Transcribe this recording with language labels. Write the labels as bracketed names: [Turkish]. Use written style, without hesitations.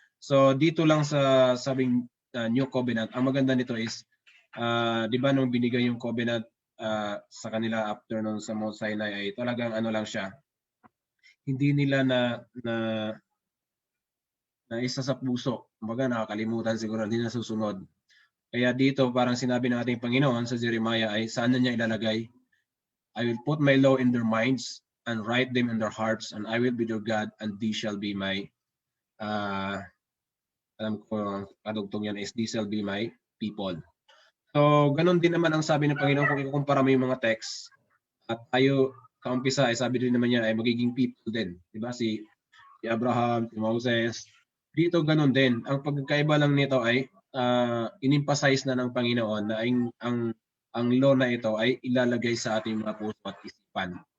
[Filipino] So dito lang sa sabing New Covenant, ang maganda nito is di ba nung binigay yung covenant sa kanila after nung sa Mount Sinai ay talagang ano lang siya. Hindi nila na isa sa puso. Kumbaga nakakalimutan siguro, hindi na susunod. Kaya dito parang sinabi ng ating Panginoon sa Jeremiah ay saan na niya ilalagay? [English] I will put my law in their minds and write them in their hearts, and I will be their God, and they shall be my [Filipino] alam ko kadugtong yan is [English] they shall be my people. [Filipino] So ganun din naman ang sabi ng Panginoon kung ikukumpara mo yung mga text at tayo kaumpisa ay sabi din naman niya ay magiging people din, di ba? Si Abraham, si Moses, dito ganun din. Ang pagkakaiba lang nito ay in-emphasize na ng Panginoon na ang law na ito ay ilalagay sa ating mga puso at isipan.